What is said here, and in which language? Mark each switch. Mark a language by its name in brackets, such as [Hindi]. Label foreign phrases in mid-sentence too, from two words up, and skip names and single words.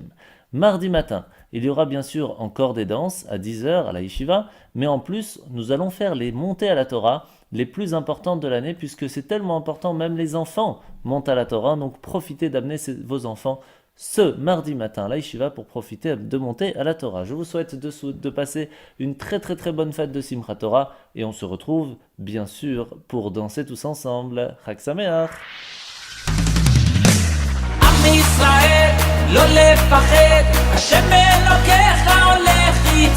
[French] Mardi matin, il y aura bien sûr encore des danses à 10h à la Yeshiva, mais en plus, nous allons faire les montées à la Torah les plus importantes de l'année, puisque c'est tellement important, même les enfants montent à la Torah, donc profitez d'amener vos enfants ce mardi matin à la Yeshiva pour profiter de monter à la Torah. Je vous souhaite de passer une très très très bonne fête de Simchat Torah, et on se retrouve bien sûr pour danser tous ensemble. [Hebrew] חג שמח. ישראל, לא לפחד, השם אלוקיך הולך איתך.